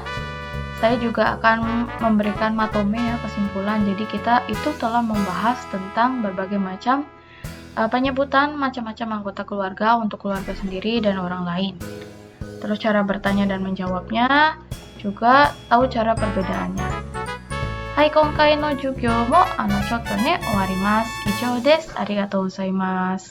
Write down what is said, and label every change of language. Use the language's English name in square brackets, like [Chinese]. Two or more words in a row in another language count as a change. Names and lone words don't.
[Indonesian] Saya juga akan memberikan matome ya, kesimpulan. Jadi kita itu telah membahas tentang berbagai macam penyebutan macam-macam anggota keluarga untuk keluarga sendiri dan orang lain. Terus cara bertanya dan menjawabnya, juga tahu cara perbedaannya. [Japanese] Hai, 今回の授業もちょっとね終わります. 以上です. ありがとうございます.